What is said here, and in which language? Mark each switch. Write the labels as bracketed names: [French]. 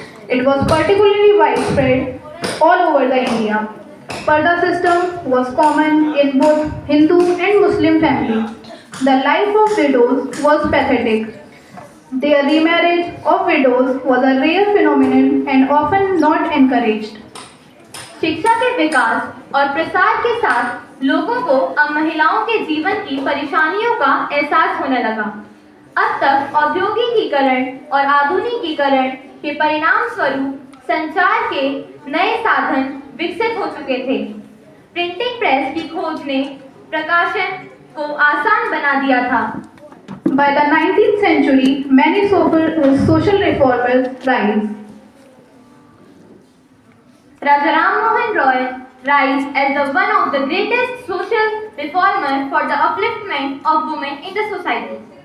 [English] It was particularly widespread all over the India. Parda system was common in both Hindu and Muslim families. The life of widows was pathetic. Their remarriage of widows was a rare phenomenon and often not encouraged. [Hindi] शिक्षा के विकास और प्रसार के साथ लोगों को अब महिलाओं के जीवन की परेशानियों का एहसास होने लगा। अब तक औद्योगिकीकरण और आधुनिकीकरण के परिणाम स्वरूप संचार के नए साधन विकसित हो चुके थे। प्रिंटिंग प्रेस की खोज ने प्रकाशन को आसान बना दिया था। [English] By the 19th century, many social reformers rise. Raja Ram Mohan Roy rise as the one of the greatest social reformer for the upliftment of women in the society.